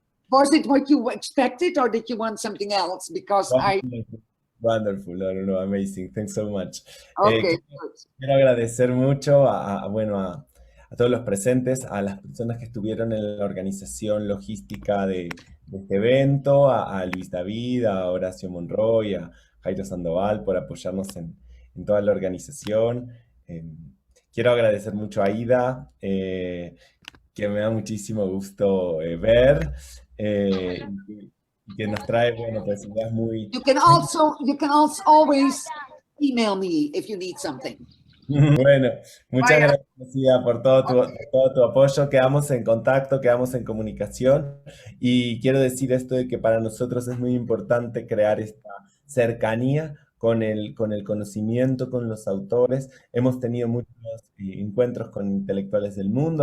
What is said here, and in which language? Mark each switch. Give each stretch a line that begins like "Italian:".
English: Was it what you expected, or did you want something else? Because Wonderful, no, amazing. Thanks so much. Okay.
Spanish: Quiero agradecer mucho a todos los presentes, a las personas que estuvieron en la organización logística de este evento, a Luis David, a Horacio Monroy, a Jairo Sandoval por apoyarnos en toda la organización. Quiero agradecer mucho a Ida, que me da muchísimo gusto ver, y que nos trae, bueno, pues ideas muy...
English: You can also always email me if you need something.
Spanish: Bueno, muchas gracias, Ida, por todo tu apoyo. Quedamos en contacto, quedamos en comunicación, y quiero decir esto de que para nosotros es muy importante crear esta cercanía con el conocimiento, con los autores. Hemos tenido muchos encuentros con intelectuales del mundo.